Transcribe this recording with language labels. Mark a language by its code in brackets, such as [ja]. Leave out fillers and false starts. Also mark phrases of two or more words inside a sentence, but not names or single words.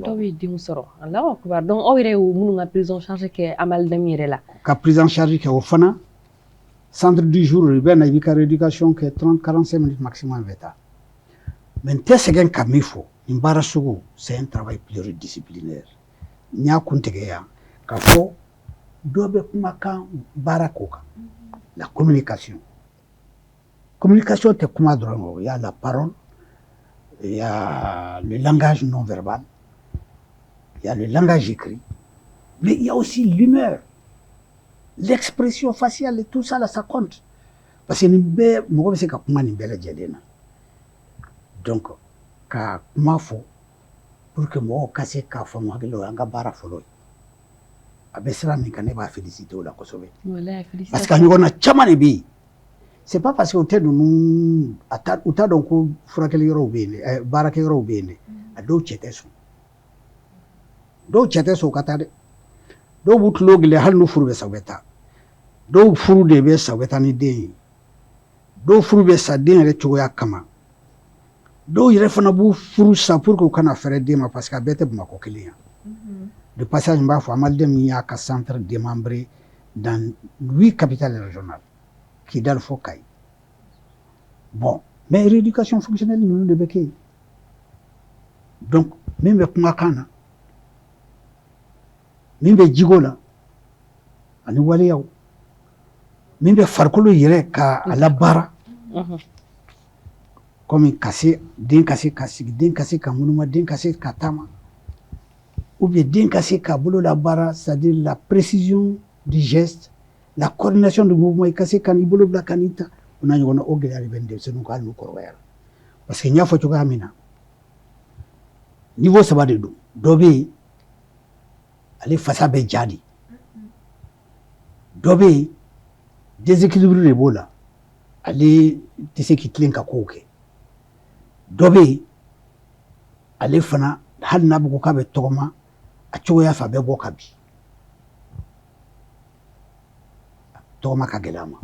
[bm] dɔw ye denw sɔrɔ [ar] الله أكبر [bm] donc aw yɛrɛ ye minnu ka [fr] prise en charge [bm] kɛ amalidɛmu yɛrɛ la ka [fr] prise en charge [bm] kɛ o fana [fr] centre du jour [bm] i bɛ na i b'i ka rééducation kɛ 30-45 [fr] minutes maximum [bm] bɛ taa mais n tɛ sɛgɛn ka min fɔ nin baara sugu [fr] c'est un travail pluridisciplinaire [bm] n y'a kun tigɛ yan k'a fɔ dɔ bɛ kumakan baara ko kan la communication tɛ kuma dɔrɔn kɔ [fr] il y a la parole il y a le langage non verbal il y a le langage écrit mais il y a aussi l'humeur l'expression faciale et tout ça là ça compte parce que [bm] nin bɛɛ mɔgɔ bɛ se ka kuma nin bɛɛ lajɛlen na donc ka kuma fɔ [fr] pour que [bm] mɔgɔw ka se k'a faamu hakili la o y'an ka baara fɔlɔ ye a bɛ sira min kan ne b'a féliciter o la kosɛbɛ [fr] parce que [bm] a ɲɔgɔnna caman de bɛ yen [fr] c'est pas parce que [bm] u tɛ ninnu u t'a dɔn ko furakɛli yɔrɔw bɛ yen dɛ baarakɛ yɔrɔw bɛ yen dɛ a dɔw cɛ tɛ sɔn u ka taa dɛ dɔw b'u tulo gɛlɛya hali n'u furu bɛ sa u bɛ taa dɔw furu de bɛ sa u bɛ taa ni den ye dɔw furu bɛ sa den yɛrɛ cogoya kama dɔw yɛrɛ fana b'u furu sa [fr] pour que [bm] u kana fɛrɛ den ma [fr] parce que [bm] a bɛɛ tɛ Bamakɔ kelen yan de passage n b'a fɔ Amalidɛmu min y'a ka [fr] centre démembré dans 8 capitales régionales [bm] Kidal fo Kayi bon [fr] mais rééducation fonctionnelle [bm] ninnu de bɛ kɛ yen donc min bɛ kumakan na min bɛ jigo la ani waleyaw min bɛ farikolo yɛrɛ ka a labaara comme den ka se ka sigi den ka se ka ŋunuma den ka se ka taama [fr] ou bien [bm] den ka se ka bolo labaara [fr] c'est-à-dire la précision du geste la coordination du mouvement [bm] i ka se ka n'i bolo bila ka n'i ta o n'a ɲɔgɔnna o gɛlɛya de bɛ denmisɛnninw kan hali n'u kɔrɔbayara [fr] parce que [bm] n y'a fɔ cogoya min na niveau 3 de don dɔ bɛ yen ale fasa bɛ ja de dɔ bɛ yen déséquilibre de b'o la ale tɛ se k'i tilen ka kow kɛ dɔ bɛ yen ale fana hali n'a bɛ ko k'a bɛ tɔgɔma a cogoya fɛ a bɛ bɔ ka bin tɔgɔma ka gɛlɛ a ma.